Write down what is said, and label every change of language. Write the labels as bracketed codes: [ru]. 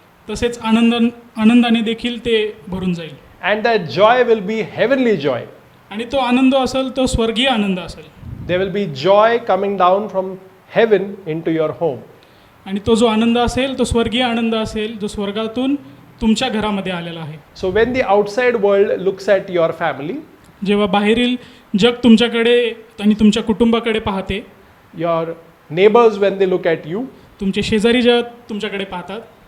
[mr] तसेच आनंदाने देखील ते भरून जाईल. [en] And that joy will be heavenly joy. [mr] आणि तो आनंद असेल तो स्वर्गीय आनंद असेल. [en] There will be joy coming down from heaven into your home. [mr] आणि तो जो आनंद असेल तो स्वर्गीय आनंद असेल जो स्वर्गातून तुमच्या घरामध्ये आलेला आहे. [en] So when the outside world looks at your family, [mr] जेव्हा बाहेरील जग तुमच्याकडे आणि तुमच्या कुटुंबाकडे पाहते, [en] your neighbors when they look at you, [mr] तुमचे शेजारी जेव्हा तुमच्याकडे पाहतात,